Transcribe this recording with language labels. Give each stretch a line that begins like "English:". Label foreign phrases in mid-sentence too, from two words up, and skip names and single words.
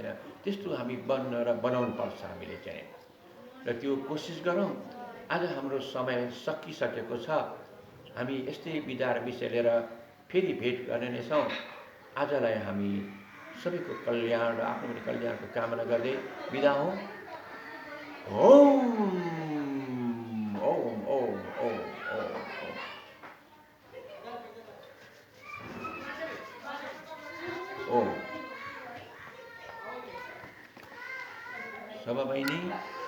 Nepali: त्यस्तो हामी बन्न र बनाउनु पर्छ हामीले चाहिँ, र त्यो कोसिस गरौँ। आज हाम्रो समय सकिसकेको छ। हामी यस्तै विधा र विषय लिएर फेरि भेट गर्ने नै छौँ। आजलाई हामी सबैको कल्याण र आफ्नो पनि कल्याणको कामना गर्दै बिदा हौँ। ओम ओम ओम ओम ओम ओम। शोभा बहिनी